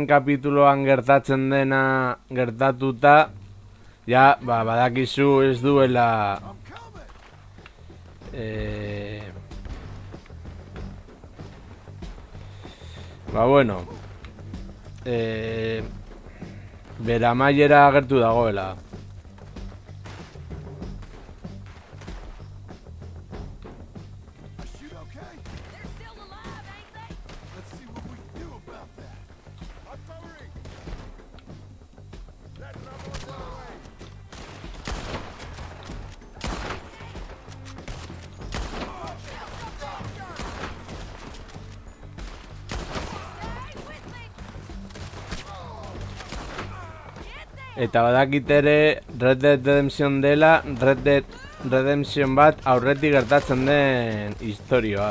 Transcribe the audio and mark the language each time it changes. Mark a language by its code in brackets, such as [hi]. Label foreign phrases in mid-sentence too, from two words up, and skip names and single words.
[eu] kapituloan gertatzen dena gertatuta, ja, badakizu ez duela... bueno, bere amaiera agertu dagoela. [en] I shoot okay? They're still alive, ain't they? Let's see what we can do about that. I'm covering! That rebel run away! [eu] Eta badakit ere Red Dead Redemption dela Red Dead Redemption bat aurretik gertatzen den historioa.